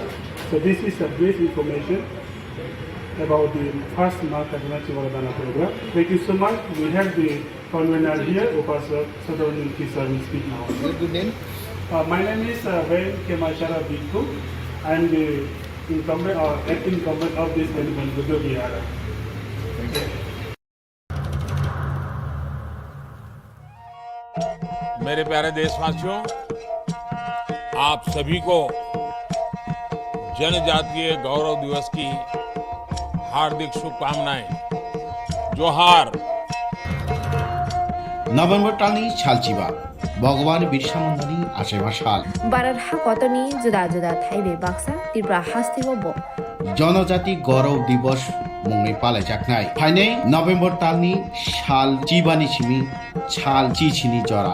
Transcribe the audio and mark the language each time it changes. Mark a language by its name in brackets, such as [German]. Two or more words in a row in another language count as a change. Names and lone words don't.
[English] So this is a brief information about the first Mahakatina Chivaradana program. Thank you so much. We have the convener here, Upasar Sadhavan Kisar will speak now. Good name? My name is Ven Kemashara Bikku. I am the acting incumbent of this Benjamin Buddha Vihara. Thank you. [Hindi] मेरे प्यारे देशवासियों, आप सभी को जनजातीय गौरव दिवस की हार्दिक शुभकामनाएं। जोहार। [Bodo] नभेम्बर टालनि सालचिबा भगवान बिरसा मुंडानि आसेबा साल भारत हाकतनि जुदा जुदा थाइबे बाक्सा त्रिपुरा हास्तिबो जनजाति गौरव दिवस मुंगै पालायजाखनाय फाइनै नभेम्बर टालनि साल चिबानि सिमि साल चिचिनि जरा